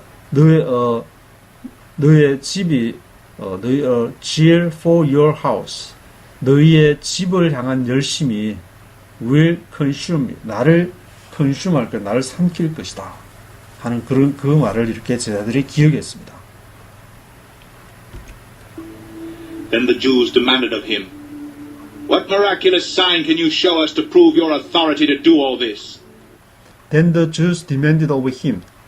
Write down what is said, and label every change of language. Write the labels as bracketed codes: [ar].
[ko] 너의 집이 [en] Zeal for your house. [ko] 너희의 집을 향한 열심이 [en] will consume me. [ko] 나를 consume 할 것, 나를 삼킬 것이다. 하는 그런 그 말을 이렇게 제자들이 기억했습니다. [en] Then the Jews demanded of him, What miraculous sign can you show us to prove your authority to do all this? Then the Jews demanded of him.